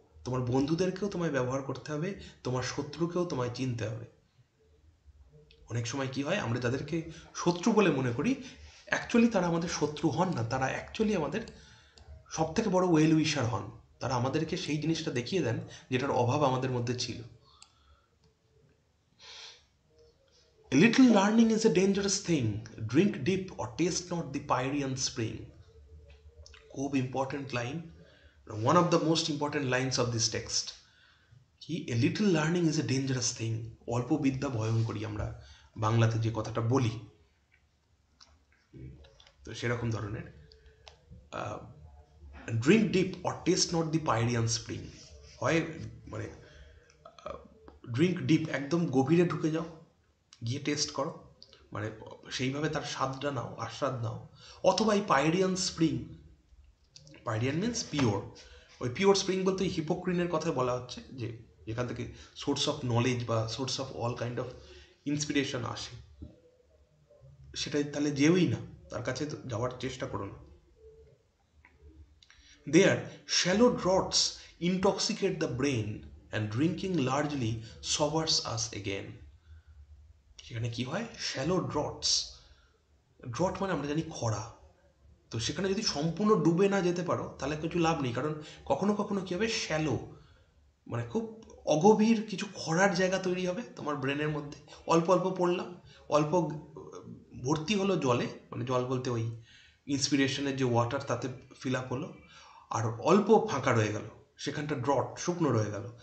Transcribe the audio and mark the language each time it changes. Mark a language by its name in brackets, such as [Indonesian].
[Bangla] তোমার বন্ধুদেরকেও তোমায় ব্যবহার করতে হবে, তোমার শত্রুকেও তোমায় চিনতে হবে। অনেক সময় কি হয়, আমরা যাদেরকে শত্রু বলে মনে করি, অ্যাকচুয়ালি তারা আমাদের শত্রু হন না, তারা অ্যাকচুয়ালি আমাদের সব থেকে বড় ওয়েল উইশার হন। তারা আমাদেরকে সেই জিনিসটা দেখিয়ে দেন যেটার অভাব আমাদের মধ্যে ছিল। [English] A little learning is a dangerous thing. Drink deep or taste not the Pyrean spring. [Bangla] খুব [English] Important line, one of the most important lines of this text. [Bangla] কি, [English] A little learning is a dangerous thing. [Bangla] অল্প বিদ্যা ভয়ঙ্করী, আমরা বাংলাতে যে কথাটা বলি, তো সেরকম ধরনের। [English] Drink deep or taste not the Pierian spring. [Bangla] হয় মানে [English] drink deep, [Bangla] একদম গভীরে ঢুকে যাও, গিয়ে টেস্ট করো, মানে সেইভাবে তার স্বাদটা নাও, আস্বাদ নাও। অথবা এই পাইরিয়ান স্প্রিং, [English] Pierian means pure, [Bangla] ওই পিওর স্প্রিং বলতে হিপোক্রিনের কথা বলা হচ্ছে, যে যেখান থেকে [English] source of knowledge [Bangla] বা [English] source of all kind of inspiration [Bangla] আসে, সেটাই তাহলে যেওই না, তার কাছে যাওয়ার চেষ্টা করো না। [English] There, shallow draughts intoxicate the brain and drinking largely sobers us again. [Bangla] সেখানে কি হয়, [English] shallow droughts, [Bangla] ড্রট মানে আমরা জানি খরা, তো সেখানে যদি সম্পূর্ণ ডুবে না যেতে পারো তাহলে কিছু লাভ নেই, কারণ কখনো কখনো কী হবে, শ্যালো মানে খুব অগভীর কিছু খরার জায়গা তৈরি হবে তোমার ব্রেনের মধ্যে। অল্প অল্প পড়লাম, অল্প ভর্তি হলো জলে, মানে জল বলতে ওই ইন্সপিরেশনের যে ওয়াটার তাতে ফিল আপ হলো, আর অল্প ফাঁকা রয়ে গেল, সেখানটা ড্রট শুকনো রয়ে গেল।